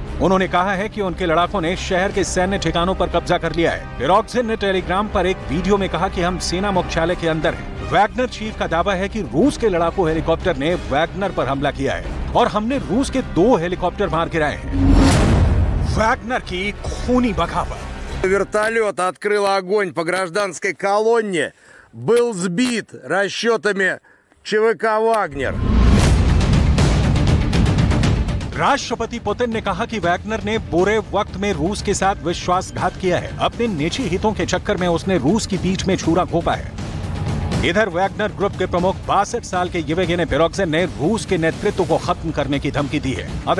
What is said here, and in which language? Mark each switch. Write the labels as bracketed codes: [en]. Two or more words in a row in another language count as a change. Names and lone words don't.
[hi] उन्होंने कहा है कि उनके लड़ाकों ने शहर के सैन्य ठिकानों पर कब्जा कर लिया है। पिरोग्जिन ने टेलीग्राम पर एक वीडियो में कहा कि हम सेना मुख्यालय के अंदर हैं। वैगनर चीफ का दावा है कि रूस के लड़ाकू हेलीकॉप्टर ने वैगनर पर हमला किया है और हमने रूस के 2 हेलीकॉप्टर मार गिराए हैं। वैगनर की खूनी बगावत। [ru] Вертолет открыл огонь по гражданской колонне, был сбит расчетами ЧВК «Вагнер». [hi] राष्ट्रपति पुतिन ने कहा कि वैगनर ने बुरे वक्त में रूस के साथ विश्वासघात किया है। अपने निजी हितों के चक्कर में उसने रूस की पीठ में छुरा घोंपा है। इधर वैगनर ग्रुप के प्रमुख 62 साल के येवगेनी प्रिगोजिन ने रूस के नेतृत्व को खत्म करने की धमकी दी है।